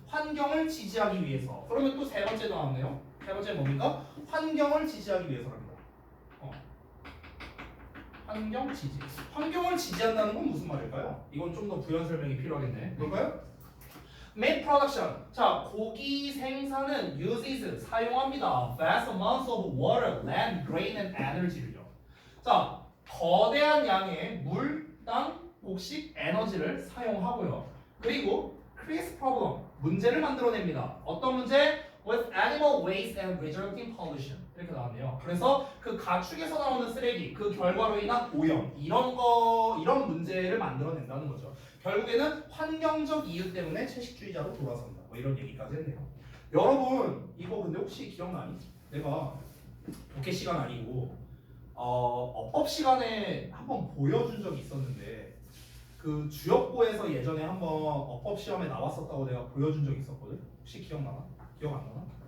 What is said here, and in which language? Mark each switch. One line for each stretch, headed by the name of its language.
Korean: 환경을 지지하기 위해서. 그러면 또 세 번째 나왔네요. 세 번째 뭡니까? 환경을 지지하기 위해서랍니다. 환경 지지. 환경을 지지한다는 건 무슨 말일까요? 이건 좀 더 부연 설명이 필요하겠네. 뭘까요?
English: Meat production.
Korean: 자, 고기 생산은
English: uses
Korean: 사용합니다.
English: vast amounts of water, land, grain, and energy를요.
Korean: 자, 거대한 양의 물, 땅, 곡식, 에너지를 사용하고요. 그리고
English: creates problem.
Korean: 문제를 만들어냅니다. 어떤 문제?
English: With animal waste and resulting pollution.
Korean: 이렇게 나왔네요. 그래서 그 가축에서 나오는 쓰레기, 그 결과로 인한 오염, 이런 문제를 만들어낸다는 거죠. 결국에는 환경적 이유 때문에 채식주의자로 돌아선다. 뭐 이런 얘기까지 했네요. 여러분 이거 근데 혹시 기억나니? 내가 독해 시간 아니고 어법 시간에 한번 보여준 적이 있었는데 그 주역고에서 예전에 한번 어법 시험에 나왔었다고 내가 보여준 적이 있었거든. 혹시 기억나나? 기억 안 나나?